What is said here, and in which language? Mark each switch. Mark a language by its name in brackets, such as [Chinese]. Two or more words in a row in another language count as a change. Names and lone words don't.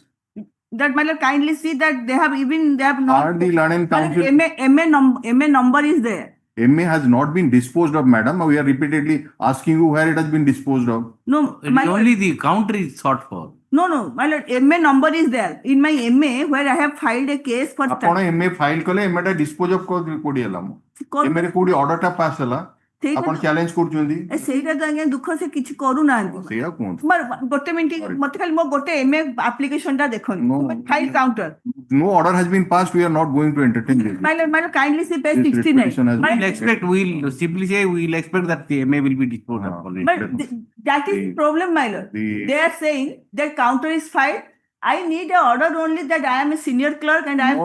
[English] That, my lord, kindly see that they have not. Are the Land Council? MA number is there. MA has not been disposed of, madam. We are repeatedly asking you where it has been disposed of. No, only the counter is sought for. No, my lord, MA number is there. In my MA, where I have filed a case for. [Odia] ଆପଣ MA ଫାଇଲ କଲେ, MA ଟା [English] dispose of [Odia] କରି ହେଲା ମୋ. MA re kodi order ta pass hela. ଆପଣ ଚ୍ୟାଲେଞ୍ଜ କରୁଛନ୍ତି ସେଇଟା ତ ଆଜ୍ଞା ଦୁଃଖ ସେ କିଛି କରୁନାହାନ୍ତି। ସେଇଆ କୁହନ୍ତୁ। ଗୋଟେ ମିନିଟ ମତେ ଖାଲି ମୋ ଗୋଟେ [English] MA application [Odia] ଟା ଦେଖନ୍ତୁ [English] file counter. No order has been passed. We are not going to entertain this. My kindly see page This 69. petition has been- We'll simply say we'll expect that the MA will be disposed upon it. But that is the problem, my lord. They are saying that counter is filed. I need a order only that I am a senior clerk and I am